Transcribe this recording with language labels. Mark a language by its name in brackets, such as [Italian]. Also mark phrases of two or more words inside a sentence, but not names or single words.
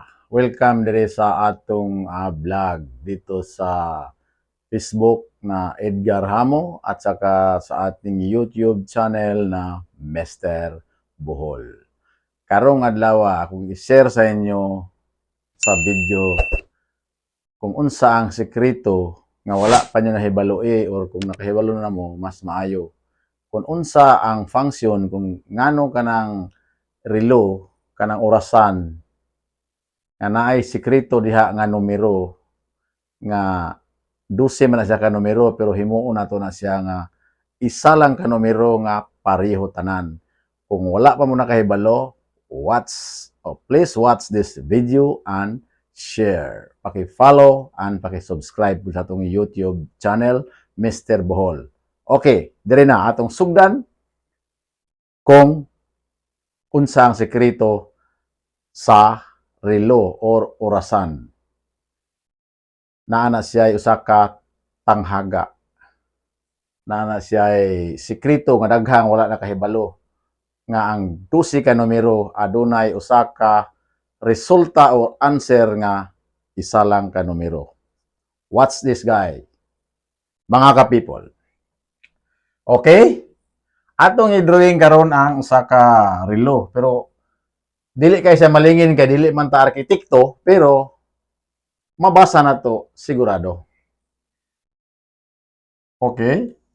[Cebuano] Welcome dire sa atong vlog dito sa Facebook na Edgar Hamo [Filipino] at saka sa ating [Cebuano] YouTube channel na Mr. Bohol. Karong adlaw akong i-share sa inyo sa video kung unsa ang sekreto nga wala pa nyo nahibaloi or kung nakahibalo na mo mas maayo. Kung unsa ang function kung ngano kanang relo kanang orasan nga naay sekreto diha nga numero nga 12 man na siya ka numero pero himuon nato na siya nga isa lang ka numero nga pareho tanan. Kung wala pa mo nakahibalo, [English] please watch this video and share. [Cebuano] Paki-follow and paki-subscribe sa atong YouTube channel Mr. Bohol. Okay, dire na atong sugdan kung unsa ang sekreto sa relo or orasan. Naana siya usa ka tanghaga. Naana siya sekreto nga daghang wala nakahibalo nga ang 12 ka numero adunay usa ka resulta or answer nga isa lang ka numero. [English] Watch this guy, [Cebuano] mga ka-people. Okay? Atong i-drawing karon ang usa ka relo pero dili kay siya malingin kay dili man ta arkitekto pero mabasa na to sigurado. Okay?